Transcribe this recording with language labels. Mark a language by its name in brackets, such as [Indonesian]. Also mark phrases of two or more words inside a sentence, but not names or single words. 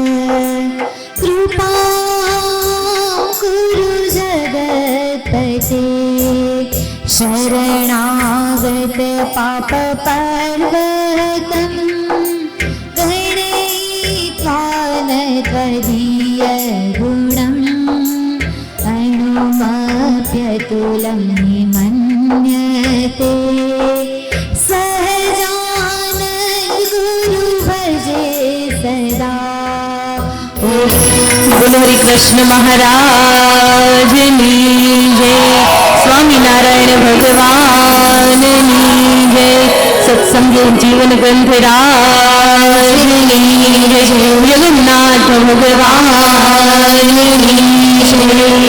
[Sanskrit] कृपां कुरु जगत्पते शरणागत पापपर्वतं त्वदीय गुणम् अणुमप्यतुलं मन्यते सहजानन्द गुरु भजे सदा. [Gujarati] બોલો હરિ કૃષ્ણ મહારાજની જય. સ્વામિનારાયણ ભગવાનની જય. સત્સંગ જીવન ગ્રંથરાજની જય. જગન્નાથ ભગવાનની જય.